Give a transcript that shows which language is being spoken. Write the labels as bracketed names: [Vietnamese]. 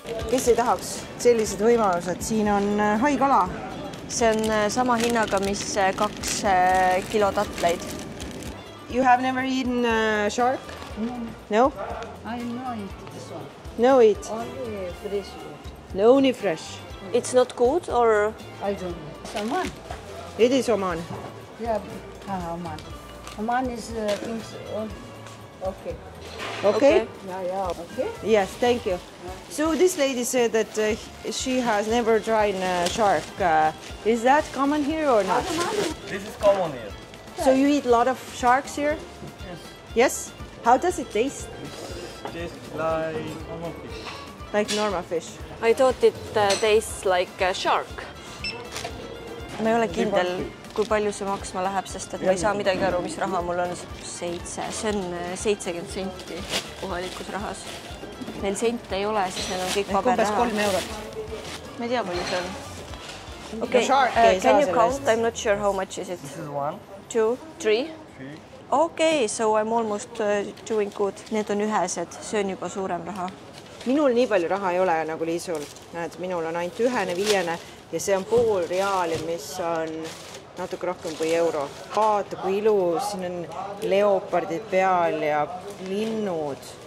[Estonian] Kes ei tahaks sellised võimalused, siin on haikala. See on sama hinnaga, mis 2 kilo tatleid. [English] You have never eaten shark? No? I know it, this one. No eat? Only fresh. No, only fresh. It's not good or? I don't know. Oman? It is Oman. Yeah, Oman. Oman is things. Okay. Okay? Yeah, okay. Yes, thank you. So this lady said that she has never tried shark. Is that common here or not? This is common here. So you eat a lot of sharks here? Yes. Yes? How does it taste? Tastes like normal fish. Like normal fish. I thought it tastes like a shark. [Estonian] Ma ei ole kindel, kui palju see maksma läheb, sest et ma ei saa midagi aru, mis raha mul on. 7. See on 70 senti kohalikus rahas. Neil sente ei ole, siis need on kõik paberraha. Umbes 3 eurot. Ma ei tea, palju see on. [English] Okay, can you count? I'm not sure how much is it. This is 1, 2, 3. 3. Okay, so I'm almost doing good. [Estonian] Need on ühesed, see on juba suurem raha. Minul nii palju raha ei ole nagu Liisul. Näed, minul on ainult 1, 5 ja see on pool reaali, mis on natuke rohkem kui euro. Vaata, kui ilus, siin on leopardid peal ja linnud.